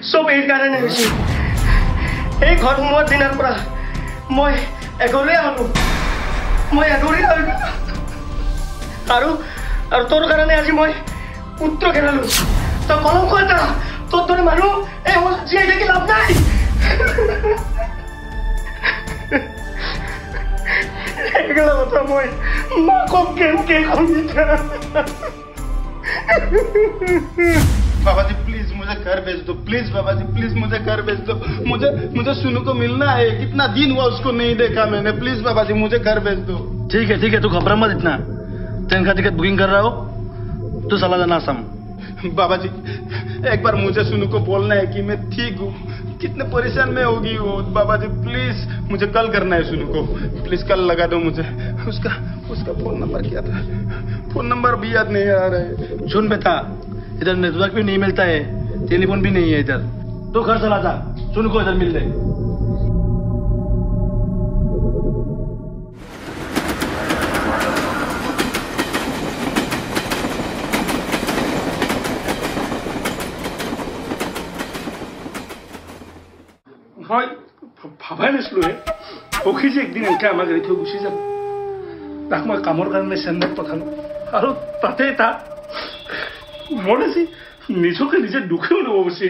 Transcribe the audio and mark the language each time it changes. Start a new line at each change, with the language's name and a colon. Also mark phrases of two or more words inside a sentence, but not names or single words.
Assamese: চব এই কাৰণে হৈছে এই ঘৰ সোমোৱাৰ দিনাৰ পৰা মই এগৰীয়া হ'লো আৰু তোৰ কাৰণে আজি মই পুত্ৰ খেলালো তই কলংক এটা তোৰ দৰে মানুহ এই জীয়াই থাকি লাভ নাই এইগিলা কথা মই মাকক কেনেকে কম
Hindi: बाबा जी प्लीज मुझे घर भेज दो प्लीज बाबा जी प्लीज मुझे घर भेज दो मुझे सुनू को मिलना है कितना दिन हुआ उसको नहीं देखा मैंने प्लीज बाबा जी मुझे घर भेज दो ठीक है तू घबरा मत इतना ट्रेन का टिकट बुकिंग कर रहा हो तू चला जाना असम बाबा जी एक बार मुझे सुनू को बोलना है कि मैं ठीक हूँ कितने परेशान में होगी वो बाबा जी प्लीज मुझे कल करना है सुनू को प्लीज कल लगा दो मुझे उसका फोन नंबर क्या था फोन नंबर भी याद नहीं आ रहा है सुन बेटा इधर नेटवर्क भी नहीं मिलता है टेलीफोन भी नहीं है इधर तो घर चला जा सुन को इधर मिल ले
Assamese: হয় ভাবাই নাছিলো সখী যে একদিন এনেকৈ আমাক এৰি থৈ গুচি যাব তাক মই কামৰ কাৰণে চেন্নাইত পঠালো আৰু তাতে তাক মোৰ আজি নিজকে নিজে দুখে অনুভৱ হৈছে